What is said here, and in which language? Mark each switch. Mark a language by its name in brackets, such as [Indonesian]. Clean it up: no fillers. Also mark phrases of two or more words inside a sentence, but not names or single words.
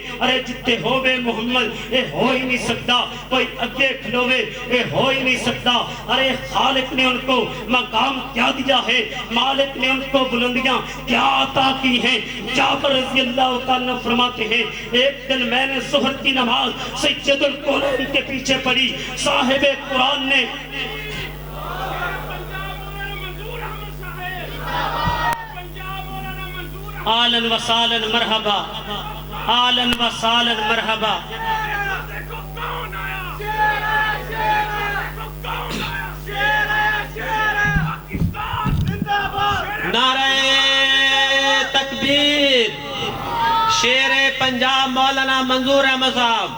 [Punjabi] ارے جتے ہوئے محمد اے ہو ہی نہیں سکتا، کوئی اگے کھلوے اے ہو ہی نہیں سکتا. [Urdu] ارے خالق نے ان کو مقام کیا دیا ہے، مالک نے ان کو بلندیاں کیا عطا کی ہیں. جابر رضی اللہ تعالیٰ فرماتے ہیں ایک دن میں نے ظہر کی نماز سید الکونین کے پیچھے پڑی. صاحب قرآن نے [Arabic] آلن و سالن مرحبا، آلن و سالن مرحبا. [Urdu] نعرہ تکبیر، شیر پنجاب مولانا منظور احمد صاحب.